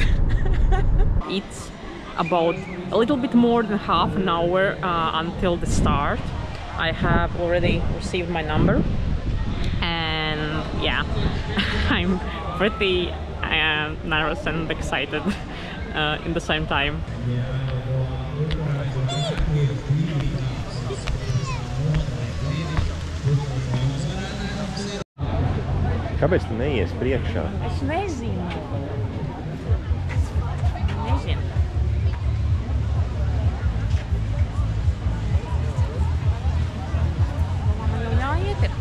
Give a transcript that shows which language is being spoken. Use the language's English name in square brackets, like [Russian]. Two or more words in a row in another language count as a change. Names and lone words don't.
[English] It's about a little bit more than half an hour until the start. I have already received my number, and yeah, I'm pretty nervous and excited in the same time. [Latvian] Kāpēc tu neies priekšā? Es nezinu. Nezinu. Man jau jāiet ir.